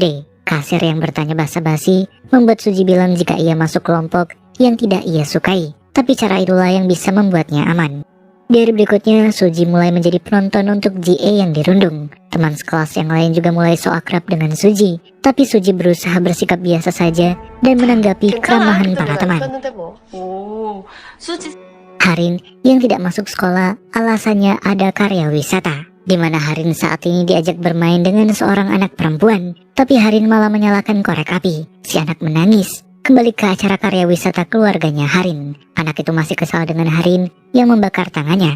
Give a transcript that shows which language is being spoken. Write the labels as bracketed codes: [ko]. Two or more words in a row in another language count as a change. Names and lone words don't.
[id] Kasir yang bertanya basa-basi membuat Suji bilang jika ia masuk kelompok yang tidak ia sukai, tapi cara itulah yang bisa membuatnya aman. Di hari berikutnya, Suji mulai menjadi penonton untuk JE yang dirundung. Teman sekelas yang lain juga mulai so akrab dengan Suji, tapi Suji berusaha bersikap biasa saja dan menanggapi keramahan para teman. [ko] 떴는데 뭐. 오, 수지. [id] Harin yang tidak masuk sekolah alasannya ada karya wisata, di mana Harin saat ini diajak bermain dengan seorang anak perempuan, tapi Harin malah menyalakan korek api. Si anak menangis. Kembali ke acara karya wisata keluarganya Harin. Anak itu masih kesal dengan Harin yang membakar tangannya.